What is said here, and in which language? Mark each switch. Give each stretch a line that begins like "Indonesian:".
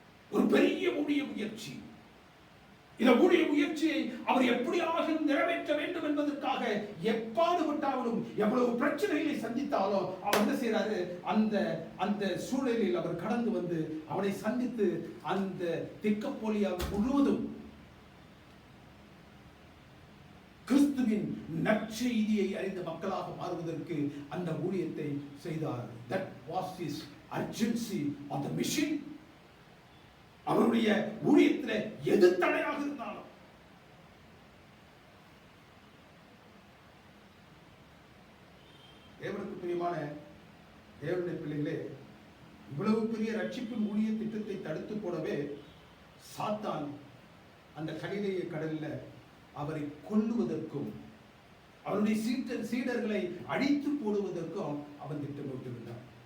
Tamil: ஒரு பெரிய ஊழிய முயற்சி. இந்த ஊழிய முயற்சியை அவர் எப்படியாக நிறைவேற்ற வேண்டும் என்பதற்காக எப்பாடுபட்டாலும் எவ்வளவு பிரச்சனைகளை சந்தித்தாலும் அவர் என்ன செய்யறாரு? அந்த சூழலில் அவர் கடந்து வந்து அவனை சந்தித்து அந்த தெக்கப்போலியா முழுவதும் கிறிஸ்துவின் நற்செய்தியை அறிந்த மக்களாக மாறுவதற்கு அந்த ஊழியத்தை செய்தார்.
English: That was his urgency on the mission.
Tamil: அவருடைய ஊழியத்தில் எது தடையாக இருந்தாலும் தேவனுக்கு பிரியமான தேவனுடைய பிள்ளைகளே, இவ்வளவு பெரிய ரட்சிப்பின் ஊழிய திட்டத்தை தடுத்து போடவே சாத்தான் அந்த கலிலேய கடலில் அவரை கொல்லுவதற்கும் அவருடைய சீடர்களை அழித்து போடுவதற்கும் அவன் திட்டமிட்டிருந்தான்.